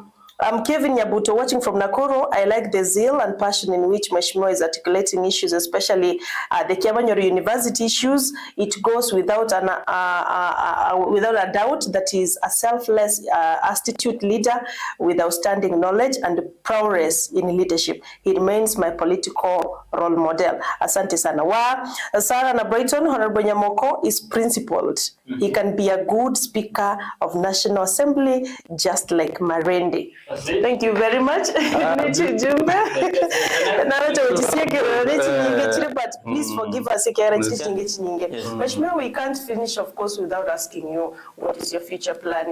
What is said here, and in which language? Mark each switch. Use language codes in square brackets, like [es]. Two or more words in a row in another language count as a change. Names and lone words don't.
[en] I'm Kevin Nyabuto, watching from Nakuru. I like the zeal and passion in which Mheshimiwa is articulating issues, especially the Kiabanyoro University issues. It goes without a doubt that he is a selfless, astute leader with outstanding knowledge and prowess in leadership. He remains my political role model. [sw] Asante sana. [en] Sarah na Brighton, Honorable Nyamoko is principled. He can be a good speaker of National Assembly, just like Marende. Thank you very much. But please forgive us. We can't finish, of course, without asking you what is your future plan.